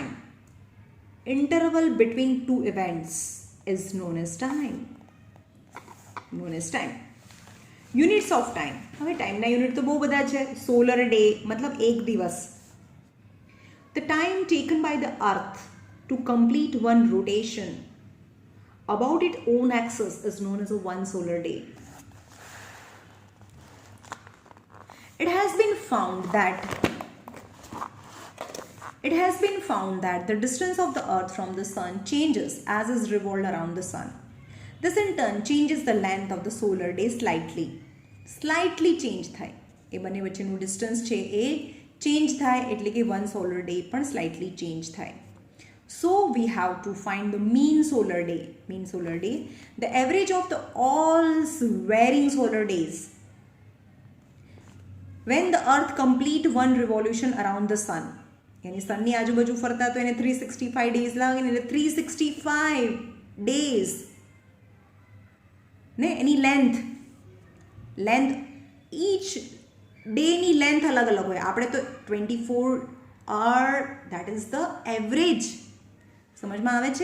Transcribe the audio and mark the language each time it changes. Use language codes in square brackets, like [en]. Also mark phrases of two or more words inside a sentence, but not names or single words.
[en] interval between two events is known as time. known as time. units of time. [gu] હવે ટાઈમના યુનિટ તો બહુ બધા છે. સોલર ડે મતલબ એક દિવસ. [en] the time taken by the earth to complete one rotation about its own axis is known as a one solar day. It has been found that the distance of the earth from the sun changes as it revolves around the sun. This in turn changes the length of the solar day slightly. Slightly change [gu] થાય. એ બંને વચ્ચેનું ડિસ્ટન્સ છે એ ચેન્જ થાય, એટલે કે [en] one solar day [gu] પણ [en] slightly change [gu] થાય. [en] So we have to find the mean solar day. Mean solar day, the average of the all varying solar days when the earth complete one revolution around the sun. [gu] यानी સનની આજુબાજુ ફરતા તો એને 365 days લાગે ને, એટલે 365 days ને એની લેન્થ each [en] day length [gu] અલગ અલગ હોય. આપણે તો 24 [en] hour that is the average, [gu] સમજમાં આવે છે?